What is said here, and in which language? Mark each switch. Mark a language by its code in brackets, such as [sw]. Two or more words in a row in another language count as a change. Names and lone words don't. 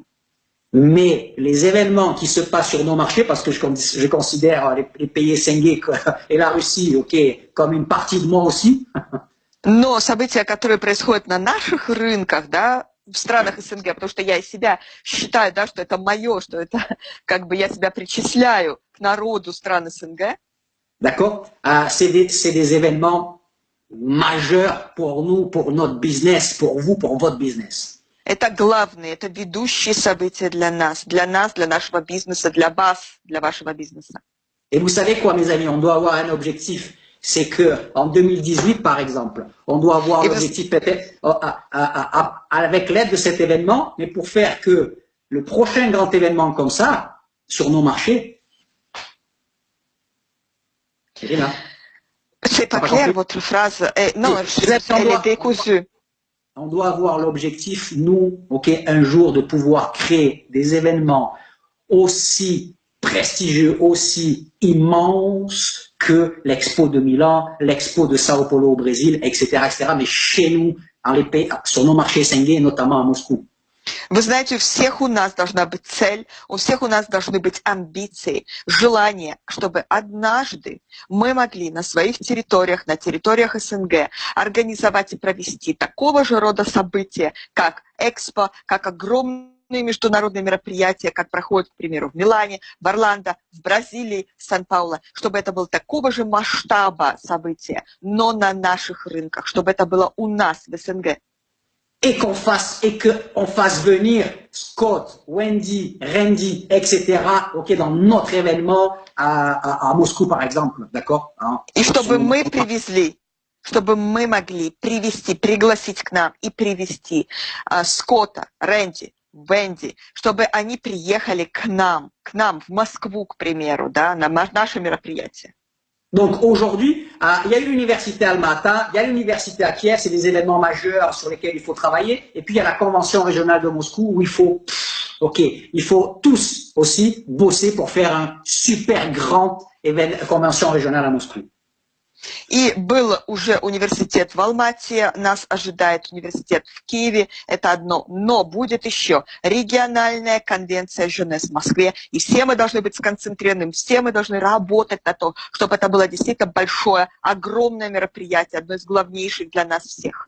[fr] Mais les événements qui se passent sur nos marchés, parce que je considère les pays SNG et la Russie, ok, comme une partie de moi aussi. [ru] Но события, которые происходят на наших рынках, да, в странах СНГ, потому что я себя считаю, да, что это мое, что это как бы я себя причисляю к народу стран СНГ. [fr] D'accord? C'est des événements majeurs pour nous, pour notre business, pour vous, pour votre business. [ru] Это главные, это ведущие события для нас, для нашего бизнеса, для вас, для вашего бизнеса. [fr] Et vous savez quoi, mes amis, on doit avoir un objectif. C'est que en 2018, par exemple, on doit avoir l'objectif peut-être avec l'aide de cet événement, mais pour faire que le prochain grand événement comme ça, sur nos marchés, c'est pas clair votre phrase. Non, elle est décousue. On doit avoir l'objectif, nous, ok, un jour de pouvoir créer des événements aussi prestigieux, aussi immenses que l'Expo de Milan, l'Expo de Sao Paulo au Brésil, etc., mais chez nous, dans les pays, sur nos marchés SNG, notamment à Moscou. [ru] Вы знаете, у всех у нас должна быть цель, у всех у нас должны быть амбиции, желание, чтобы однажды мы могли на своих территориях, на территориях СНГ организовать и провести такого же рода события, как Экспо, как огромные международные мероприятия, как проходят, к примеру, в Милане, в Орландо, в Бразилии, в Сан-Пауло, чтобы это было такого же масштаба события, но на наших рынках, чтобы это было у нас в СНГ. [fr] Et qu'on fasse venir Scott, Wendy, Randy, etc., ok, dans notre événement à Moscou, par exemple, d'accord? [ru] И чтобы мы привезли, чтобы мы могли привести, пригласить к нам и привести Скотта, Рэнди, Венди, чтобы они приехали к нам, в Москву, к примеру, да, на наше мероприятие. [fr] Donc aujourd'hui, il y a l'université Alma-Ata, il y a l'université à Kiev, c'est des événements majeurs sur lesquels il faut travailler, et puis il y a la convention régionale de Moscou où il faut tous aussi bosser pour faire un super grand convention régionale à Moscou. [ru] И был уже университет в Алмате, нас ожидает университет в Киеве, это одно. Но будет еще региональная конвенция Женес в Москве, и все мы должны быть сконцентрированы, все мы должны работать на то, чтобы это было действительно большое, огромное мероприятие, одно из главнейших для нас всех.